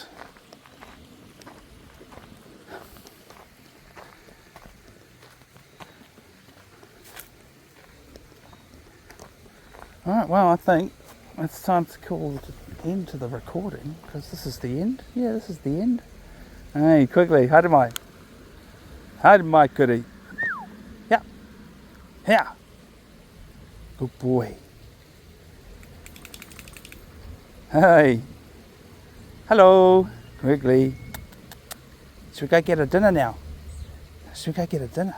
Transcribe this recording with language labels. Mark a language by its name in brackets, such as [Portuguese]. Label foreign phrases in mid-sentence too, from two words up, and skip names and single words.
[English] Alright, well, I think it's time to call the end to the recording, because this is the end. Yeah, this is the end. [Māori] Hey, Quigley, haere mai. Haere mai, kuri. [English] Yeah. Yeah. Good boy. Hey. Hello, Quigley. Should we go get a dinner now? Should we go get a dinner?